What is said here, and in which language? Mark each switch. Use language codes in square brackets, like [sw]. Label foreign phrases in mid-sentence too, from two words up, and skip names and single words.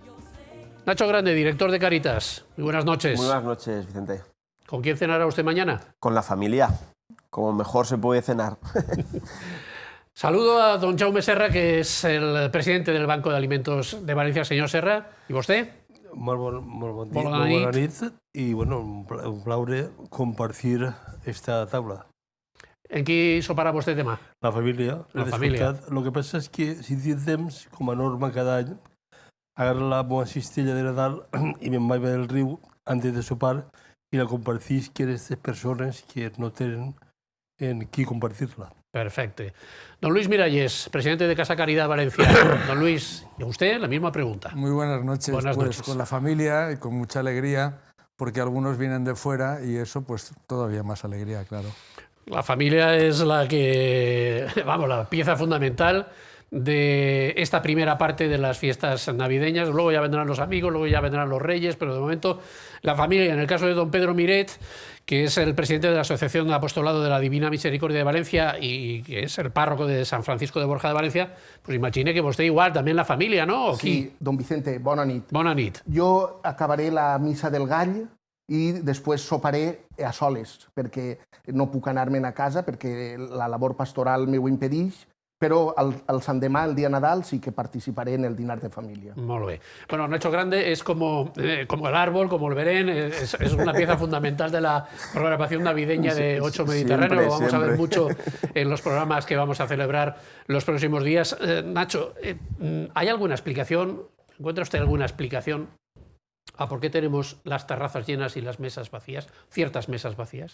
[es] Nacho Grande, director de Cáritas, muy buenas noches. Muy buenas noches, Vicente. ¿Con quién cenará usted mañana? Con la familia, como mejor se puede cenar. Saludo a don Jaume Serra, que es el presidente del Banco de Alimentos de Valencia. Señor Serra, ¿y usted? [ca] Molt bona nit i bueno, un plaure compartir esta taula. [es] ¿En qué [ca] sopará vostè demà? La família. La família. Lo que passa és que si tens temps, com a norma cada any, agarro la meva cistella de Nadal i me'n vaig del riu antes de sopar i la compartís amb aquestes persones que no tenen en qui compartir-la. [es] Perfecto. Don Luis Miralles, presidente de Casa Caridad Valencia. Don Luis, ¿y a usted la misma pregunta? Muy buenas noches. Buenas noches. Con la familia y con mucha alegría, porque algunos vienen de fuera y eso pues todavía más alegría, claro. La familia es la que, vamos, la pieza fundamental de esta primera parte de las fiestas navideñas. Luego ya vendrán los amigos, luego ya vendrán los reyes, pero de momento la familia. En el caso de don Pedro Miret, que es el presidente de la Asociación de Apostolado de la Divina Misericordia de Valencia y que es el párroco de San Francisco de Borja de Valencia, pues imagine que usted igual, también la familia, ¿no? [ca] Sí, don Vicente, bona nit. Bona nit. Jo acabaré la missa del gall i després soparé a soles, perquè no puc anar-me'n a casa, perquè la labor pastoral m'ho impedeix, però el Sant Demà, el dia Nadal, sí que participaré en el dinar de família. Molt bé. [es] Bueno, Nacho Grande es como el árbol, como el Belén, es una pieza fundamental de la programación navideña de Ocho Mediterráneo. Lo vamos a ver mucho en los programas que vamos a celebrar los próximos días. Nacho, ¿hay alguna explicación? ¿Encuentra usted alguna explicación a por qué tenemos las terrazas llenas y las mesas vacías, ciertas mesas vacías?